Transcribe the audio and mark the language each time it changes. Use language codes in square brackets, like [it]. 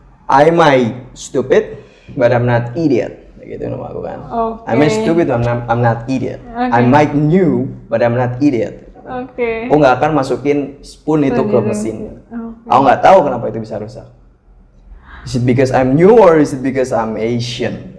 [en] I might stupid, but I'm not idiot. [id] Gitu nama aku kan. [en] I might stupid, but I'm not idiot. I might new, but I'm not idiot. [id] Aku nggak akan masukin spoon itu ke mesin. Aku nggak tahu kenapa itu bisa rusak. [en] Is it because I'm new or is it because I'm Asian?